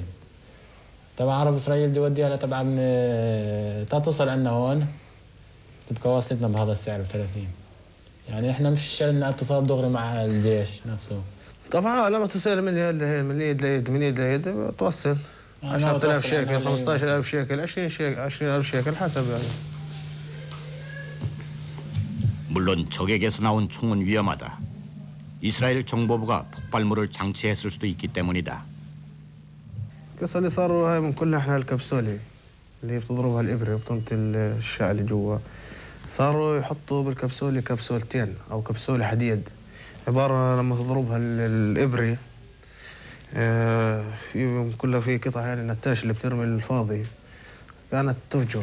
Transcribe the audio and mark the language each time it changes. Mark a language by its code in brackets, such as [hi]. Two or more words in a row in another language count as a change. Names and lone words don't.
[ar] تبع عرب اسرائيل بده يوديها لتبع من توصل عندنا هون تبقى واصلتنا بهذا السعر ب 30. يعني احنا مش لنا اتصال دغري مع الجيش نفسه. طبعا لما تصير من يد ليد من يد ليد من يد ليد توصل 10,000 شيكل 15,000 شيكل 20,000 شيكل حسب يعني. [ko] 물론 적에게서 나온 총은 위험하다. 이스라엘 정보부가 폭발물을 장치했을 수도 있기 때문이다. [ar] القصة اللي صاروا هاي من كلها احنا الكبسولة اللي هي بتضربها الإبرة بتنطي الشعل اللي جوا. صاروا يحطوا بالكبسولة كبسولتين أو كبسولة حديد عبارة لما تضربها الإبرة في كلها في قطع يعني النتاش اللي بترمي الفاضي كانت تفجر.